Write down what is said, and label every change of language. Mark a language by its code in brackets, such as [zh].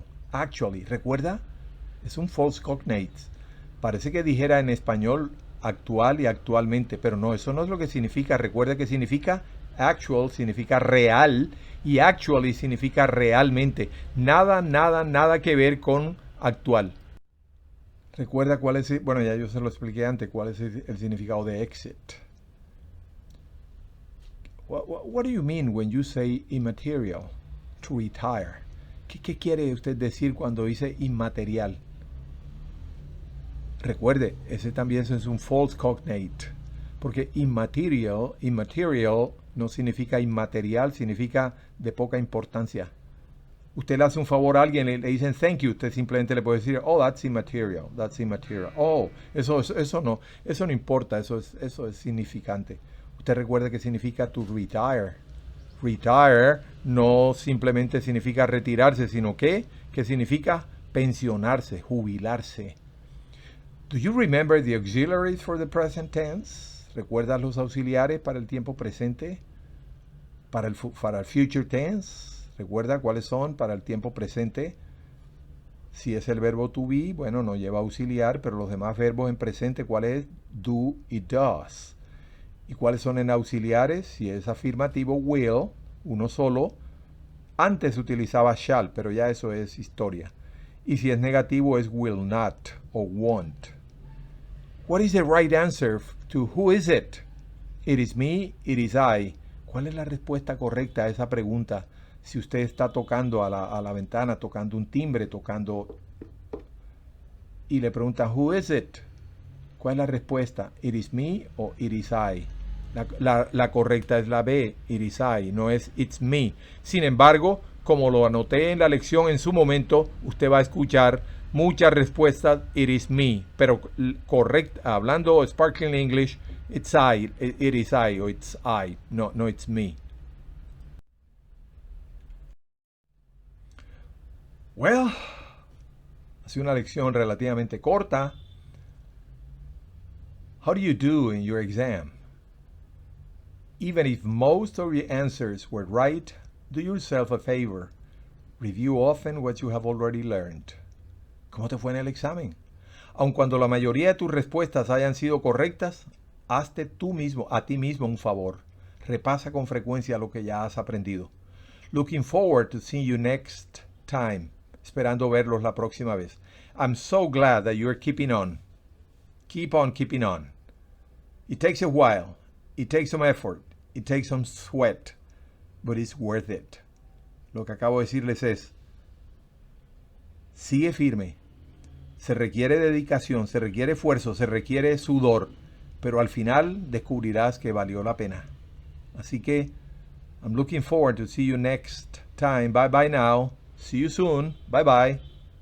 [es] Actually, ¿recuerda? Es un false cognate. Parece que dijera en español actual y actualmente, pero no, eso no es lo que significa. Recuerda que significa actual, significa real, y actually significa realmente. Nada que ver con actual. Recuerda cuál es, bueno, ya yo se lo expliqué antes, cuál es el significado de exit. [en] What do you mean when you say immaterial? To retire. [es] ¿Qué quiere usted decir cuando dice inmaterial? Recuerde, ese también es un false cognate, porque immaterial no significa inmaterial, significa de poca importancia. Usted le hace un favor a alguien, le dicen [en] thank you, [es] usted simplemente le puede decir, [en] oh, that's immaterial. [es] Oh, eso no importa, eso es significante. Usted recuerda que significa to retire. Retire no simplemente significa retirarse, sino que significa pensionarse, jubilarse. [en] Do you remember the auxiliaries for the present tense? [es] ¿Recuerdas los auxiliares para el tiempo presente? Para el future tense, ¿recuerda cuáles son para el tiempo presente? Si es el verbo to be, bueno, no lleva auxiliar, pero los demás verbos en presente, ¿cuál es? Do y does. ¿Y cuáles son en auxiliares? Si es afirmativo, will, uno solo. Antes utilizaba shall, pero ya eso es historia. Y si es negativo es will not o won't. [en] What is the right answer to who is it? It is me, it is I. [es] ¿Cuál es la respuesta correcta a esa pregunta? Si usted está tocando a la ventana, tocando un timbre, tocando... y le preguntan, [en] who is it? [es] ¿Cuál es la respuesta? [en] It is me o it is I. [es] La correcta es la B, [en] it is I, [es] no es [en] it's me. [es] Sin embargo, como lo anoté en la lección en su momento, usted va a escuchar muchas respuestas, [en] it is me. [es] Pero correcta, hablando [en] Sparkling English, it's I, it is I o it's I, no it's me. [es] Well, ha sido una lección relativamente corta. [en] How do you do in your exam? Even if most of your answers were right, do yourself a favor. Review often what you have already learned. [es] ¿Cómo te fue en el examen? Aun cuando la mayoría de tus respuestas hayan sido correctas, hazte a ti mismo un favor. Repasa con frecuencia lo que ya has aprendido. [en] Looking forward to seeing you next time. [es] Esperando verlos la próxima vez. [en] I'm so glad that you're keeping on. Keep on keeping on. It takes a while. It takes some effort. It takes some sweat. But it's worth it. [es] Lo que acabo de decirles es, sigue firme. Se requiere dedicación, se requiere esfuerzo, se requiere sudor. Pero al final descubrirás que valió la pena. Así que, [en] I'm looking forward to see you next time. Bye bye now. See you soon. Bye bye.